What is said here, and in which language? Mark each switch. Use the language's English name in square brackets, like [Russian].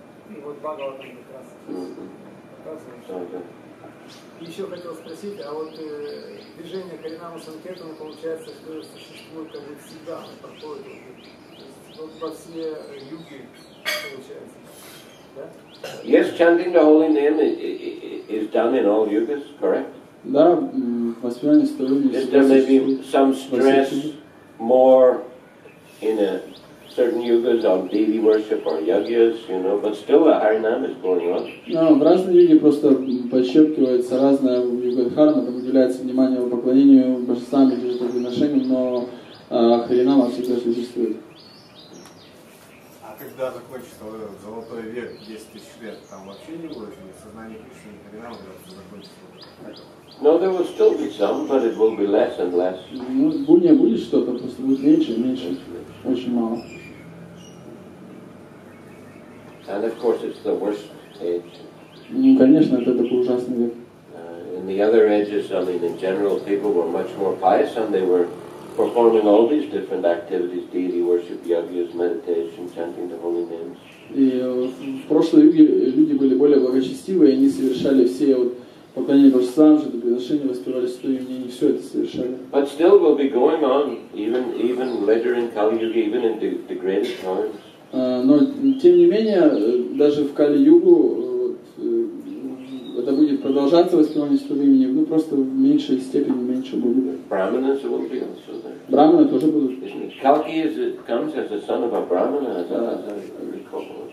[Russian] И вот Бхагаватам как раз показывает. И еще хотел спросить, а вот движение Харинама Санкиртана, получается, что существует как бы всегда, проходит вот во все юги, получается, да? [English] Yes, chanting the holy name is done in all yugas, correct? [Russian] Да, воспевание святого имени. [English] Yes, there may be some stress more in a certain yugas on deity worship or yagyas, you know, but still the Harinam is going on. [Russian] В разные юги просто подчеркивается разное в юга-дхарма, там уделяется внимание поклонению божествам или жертвоприношениям, но Харинама всегда существует. А когда закончится вот этот золотой век, 10 тысяч лет, там вообще не будет сознание Кришны и Харинама, когда закончится? [English] No, there will still be some, but it will be less and less. [Russian] Ну, будет что-то, просто будет меньше и меньше, очень мало. [English] And of course it's the worst age. [Russian] Ну, конечно, это такой ужасный век. [English] In the other ages, I mean, in general, people were much more pious and they were performing all these different activities, deity worship, yagyas, meditation, chanting the holy names. [Russian] И в прошлом юге люди были более благочестивые, они совершали все вот поклонения божествам, жертвоприношения, воспевали святое имя, они все это совершали. [English] But still will be going on, even later in Kali Yuga, even in the degraded times. [Russian] Но, тем не менее, даже в Кали-югу это будет продолжаться воспевание святого имени, ну просто в меньшей степени меньше будет. [English] Brahmanas will be also there. [Russian] Браманы тоже будут. [English] Kalki comes as a son of a Brahmana, as I recall.